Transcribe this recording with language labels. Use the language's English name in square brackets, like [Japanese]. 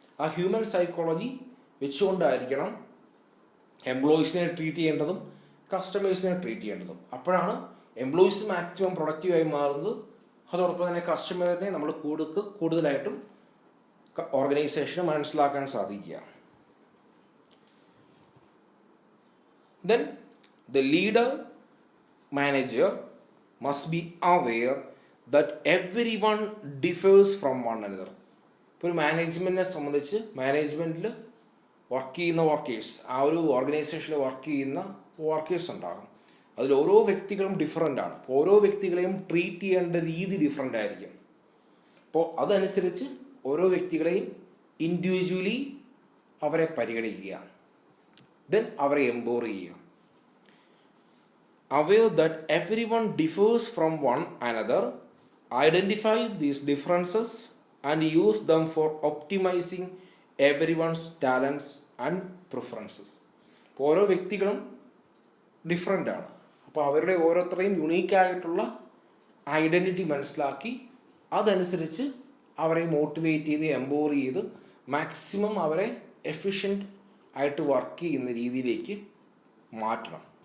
[Malayalam] ആ human psychology വെച്ചുകൊണ്ടായിരിക്കണം എംപ്ലോയീസിനെ treat ചെയ്യേണ്ടതും കസ്റ്റമേഴ്സിനെ ട്രീറ്റ് ചെയ്യേണ്ടതും. അപ്പോഴാണ് എംപ്ലോയീസ് മാക്സിമം പ്രൊഡക്റ്റീവായി മാറുന്നത്. അതോടൊപ്പം തന്നെ കസ്റ്റമറിനെ നമ്മൾ കൂടുതലായിട്ടും ഓർഗനൈസേഷന് മനസ്സിലാക്കാൻ സാധിക്കുക. [English] Then the leader manager must be aware that everyone differs from one another. [Malayalam] ഇപ്പോൾ ഒരു മാനേജ്മെൻറ്റിനെ സംബന്ധിച്ച് മാനേജ്മെൻറ്റിൽ വർക്ക് ചെയ്യുന്ന വർക്കേഴ്സ്, ആ ഒരു ഓർഗനൈസേഷനിൽ വർക്ക് ചെയ്യുന്ന വർക്കേഴ്സ് ഉണ്ടാകും. അതിൽ ഓരോ വ്യക്തികളും ഡിഫറൻ്റ് ആണ്. ഓരോ വ്യക്തികളെയും ട്രീറ്റ് ചെയ്യേണ്ട രീതി ഡിഫറൻ്റ് ആയിരിക്കും. അപ്പോൾ അതനുസരിച്ച് ഓരോ വ്യക്തികളെയും ഇൻഡിവിജ്വലി അവരെ പരിഗണിക്കുക, ദെൻ അവരെ എംപവർ ചെയ്യുക. [English] Aware that everyone differs from one another, identify these differences and use them for optimizing everyone's talents and preferences. [Malayalam] ഓരോ വ്യക്തികളും ഡിഫറൻ്റ് ആണ്. അപ്പോൾ അവരുടെ ഓരോരുത്തരെയും യുണീക്കായിട്ടുള്ള ഐഡൻറ്റിറ്റി മനസ്സിലാക്കി അതനുസരിച്ച് അവരെ മോട്ടിവേറ്റ് ചെയ്ത് എംപവർ ചെയ്ത് മാക്സിമം അവരെ എഫിഷ്യൻ്റ് ആയിട്ട് വർക്ക് ചെയ്യുന്ന രീതിയിലേക്ക് മാറ്റണം.